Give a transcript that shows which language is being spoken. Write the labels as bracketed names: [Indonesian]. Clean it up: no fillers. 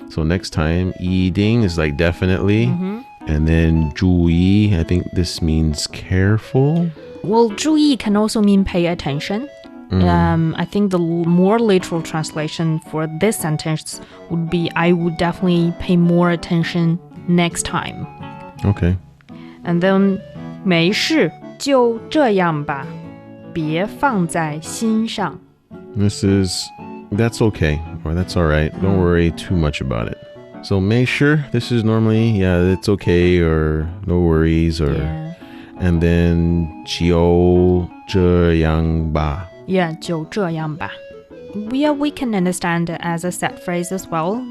[English] So next time, eating is like definitely. And then 注意, I think this means careful. Well, 注意 can also mean pay attention. I think the more literal translation for this sentence would be I would definitely pay more attention next time. Okay. And then [Chinese] 没事就这样吧别放在心上 [English] This is, that's okay, or that's all right. Don't worry too much about it. So make sure, this is normally, yeah, it's okay, or no worries, or, and then 就这样吧 Yeah, 就这样吧 Yeah, we can understand it as a set phrase as well.